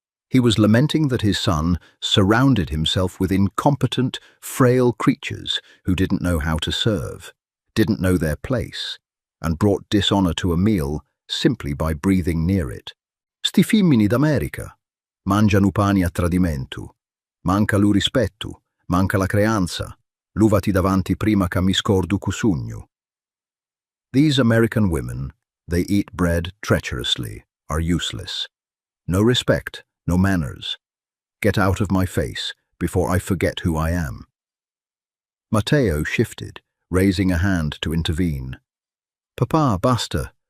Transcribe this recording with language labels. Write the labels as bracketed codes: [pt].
[en] He was lamenting that his son surrounded himself with incompetent, frail creatures who didn't know how to serve, didn't know their place, and brought dishonor to a meal simply by breathing near it. [scn] Sti femmini d'America mangiano pani a tradimento. Manca lu rispetto, manca la creanza. Luvati davanti prima che mi scordo cusugno. [en] These American women, they eat bread treacherously, are useless. No respect, no manners. Get out of my face before I forget who I am. Matteo shifted, raising a hand to intervene. [it] Papa, basta.